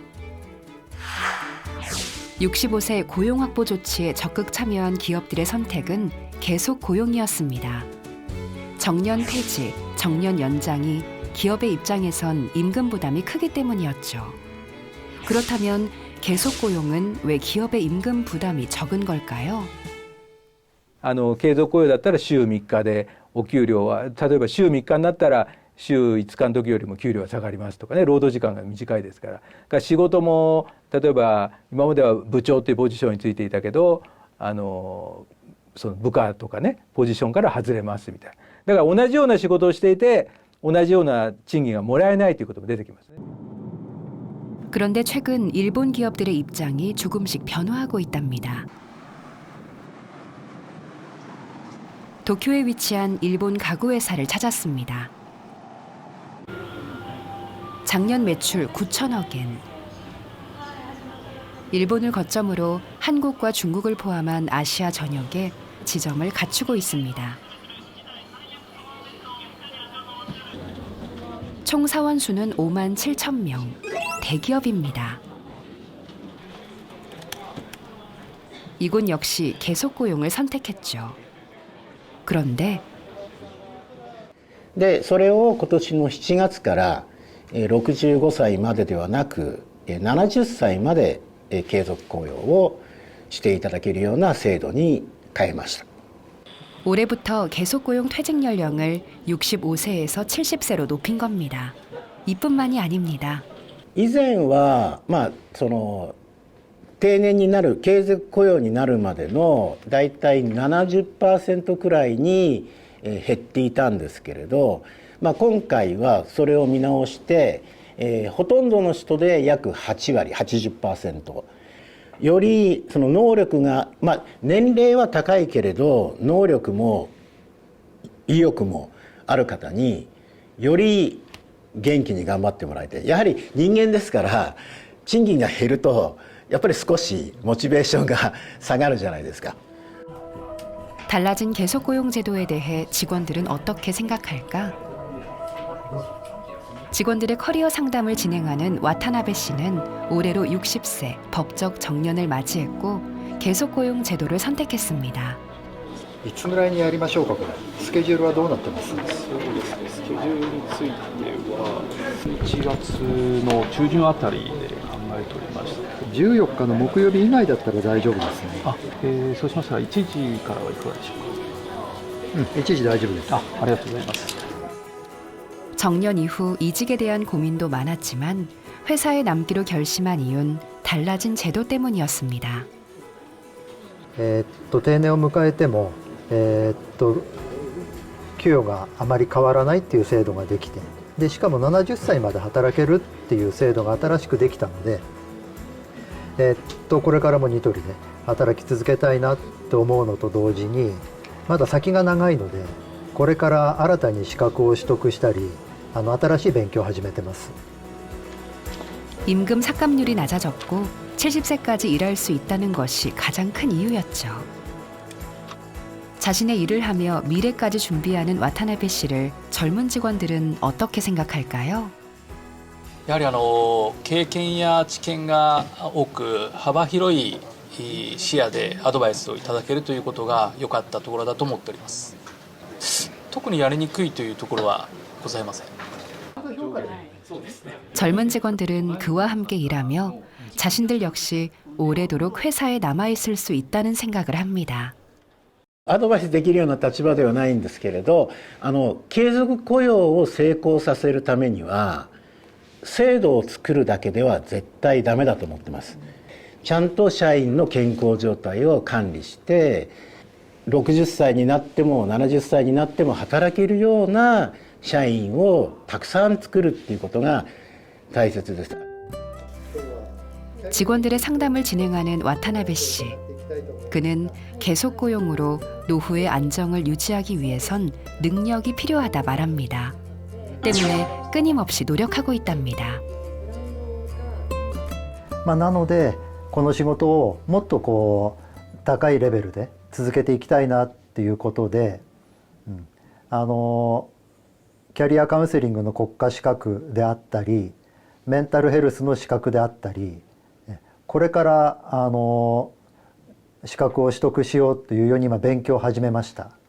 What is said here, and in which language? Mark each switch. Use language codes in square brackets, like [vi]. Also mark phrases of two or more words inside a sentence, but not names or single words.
[ko] 65세 고용 확보 조치에 적극 참여한 기업들의 선택은 계속 고용이었습니다. 정년 폐지, 정년 연장이 기업의 입장에선 임금 부담이 크기 때문이었죠. 그렇다면 계속 고용은 왜 기업의 임금 부담이 적은 걸까요? [ja] 継続雇用だったら週3日でお給料は例えば週3日になったら週5日の時よりも給料は下がりますとかね、労働時間が短いですから。だから仕事も例えば今までは部長というポジションについていたけどその部下とかねポジションから外れますみたいな。だから同じような仕事をしていて同じような賃金がもらえないということも出てきますね。 [ko] 그런데 최근 일본 기업들의 입장이 조금씩 변화하고 있답니다. 도쿄에 위치한 일본 가구 회사를 찾았습니다. 작년 매출 9천억 엔. 일본을 거점으로 한국과 중국을 포함한 아시아 전역에 지점을 갖추고 있습니다. 총 사원 수는 5만 7천 명. 대기업입니다. 이곳 역시 계속 고용을 선택했죠. 그런데 [ja] でそれを今年の7月から65歳までではなく70歳まで継続雇用をしていただけるような制度に変えました。 [ko] 올해부터 계속 고용 퇴직 연령을 65세에서 70세로 높인 겁니다. 이뿐만이 아닙니다. [ja] 以前はその定年になる継続雇用になるまでのだいたい 70% くらいに減っていたんですけれど、今回はそれを見直して、ほとんどの人で約8割 80%よりその能力が、年齢は高いけれど能力も意欲もある方により元気に頑張ってもらいたい。やはり人間ですから賃金が減るとやっぱり少しモチベーションが下がるじゃないですか。 [ko] 달라진 계속 고용 제도에 대해 직원들은 어떻게 생각할까? 직원들의 커리어 상담을 진행하는 와타나베 씨는 올해로 60세 법적 정년을 맞이했고 계속 고용 제도를 선택했습니다. [ja] いつぐらいにやりましょうかこれ。スケジュールはどうなってます？そうですね。スケジュールについては1月の中旬あたりで考えておりました。 14日の木曜日以外だったら大丈夫ですね。そうしましたら1時からはいかがでしょうか。 1時大丈夫です。ありがとうございます。 [ko] 정년 이후 이직에 대한 고민도 많았지만 회사에 남기로 결심한 이유는 달라진 제도 때문이었습니다. [ja] 定年を迎えても、給与があまり変わらないっていう制度ができて、でしかも70歳まで働けるっていう制度が新しくできたので、これからもニトリで働き続けたいなと思うのと同時にまだ先が長いのでこれから新たに資格を取得したり新しい勉強を始めてます。 [ko] 임금 삭감률이 낮아졌고 70세까지 일할 수 있다는 것이 가장 큰 이유였죠. 자신의 일을 하며 미래까지 준비하는 와타나베 씨를 젊은 직원들은 어떻게 생각할까요? [ja] やはり経験や知見が多く幅広い視野でアドバイスをいただけるということが良かったところだと思っております。特にやりにくいというところはございません。 [ko] 젊은 직원들은 그와 함께 일하며 자신들 역시 오래도록 회사에 남아있을 수 있다는 생각을 합니다. [ja] アドバイスできるような立場ではないんですけれど、継続雇用を成功させるためには制度を作るだけでは絶対ダメだと思ってます。ちゃんと社員の健康状態を管理して60歳になっても70歳になっても働けるような社員をたくさん作るっていうことが大切です。 [ko] 직원들의 상담을 진행하는 와타나베 씨. 그는 계속 고용으로 노후의 안정을 유지하기 위해선 능력이 필요하다 말합니다. 때문에 끊임없이 노력하고 있답니다. [ja] なのでこの仕事をもっと高いレベルで続けていきたいなっていうことで、キャリアカウンセリングの国家資格であったりメンタルヘルスの資格であったりこれから資格を取得しようというように今勉強を始めました。